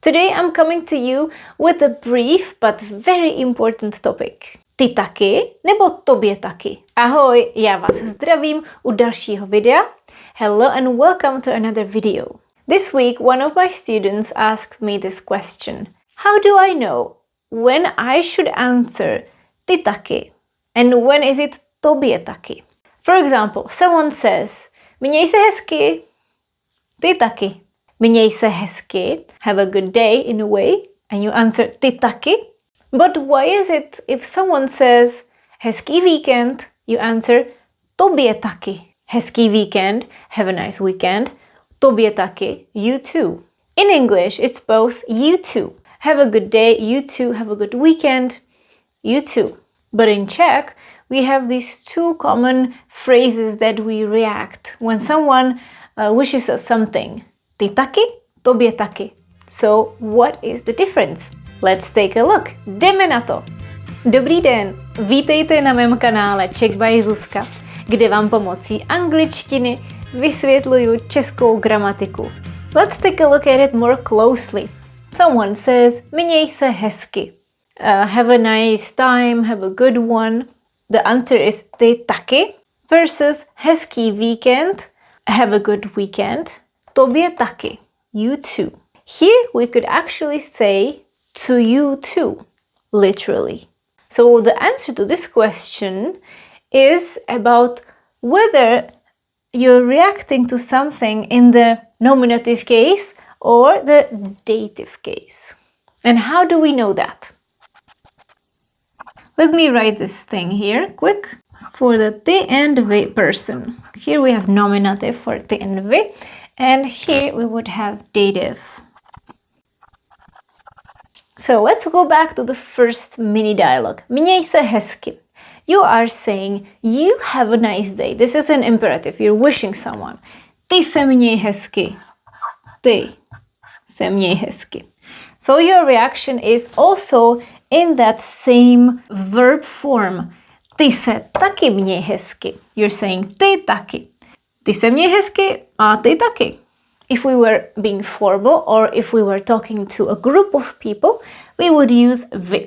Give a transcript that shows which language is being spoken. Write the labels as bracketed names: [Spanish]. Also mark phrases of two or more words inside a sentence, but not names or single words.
[English] Today I'm coming to you with a brief but very important topic. [Czech] Ty taky nebo tobě taky? Ahoj, já vás zdravím u dalšího videa. [English] Hello and welcome to another video. This week one of my students asked me this question. How do I know when I should answer [Czech] ty taky [English] and when is it [Czech] tobě taky? [English] For example, someone says, [Czech] měj se hezky, ty taky. Měj se hezky, [English] have a good day in a way, and you answer [Czech] ty taky. [English] But why is it if someone says [Czech] hezký víkend, [English] you answer [Czech] tobě taky. Hezký víkend, [English] have a nice weekend, [Czech] tobě taky, [English] you too. In English, it's both you too. Have a good day, you too, have a good weekend, you too. But in Czech, we have these two common phrases that we react when someone wishes us something. [Czech] Ty taky, tobě taky. [English] So, what is the difference? Let's take a look. [Czech] Jdeme na to. Dobrý den, vítejte na mém kanále Czech by Zuzka, kde vám pomocí angličtiny vysvětluju českou gramatiku. [English] Let's take a look at it more closely. Someone says, [Czech] měj se hezky. [English] Have a nice time, have a good one. The answer is [Czech] ty taky [English] versus [Czech] hezký víkend, [English] have a good weekend. [Czech] Tobě taky, [English] you too. Here we could actually say to you too, literally. So the answer to this question is about whether you're reacting to something in the nominative case or the dative case. And how do we know that? Let me write this thing here quick. For the ty and vy person. Here we have nominative for ty and vy. And here we would have dative. So let's go back to the first mini dialogue. [Czech] Měj se hezky. [English] You are saying, you have a nice day. This is an imperative. You're wishing someone. [Czech] Ty se měj hezky. Ty se měj hezky. [English] So your reaction is also in that same verb form. [Czech] Ty se taky měj hezky. [English] You're saying [Czech] ty taky. Ty se měj hezky a ty taky. [English] If we were being formal or if we were talking to a group of people, we would use vy.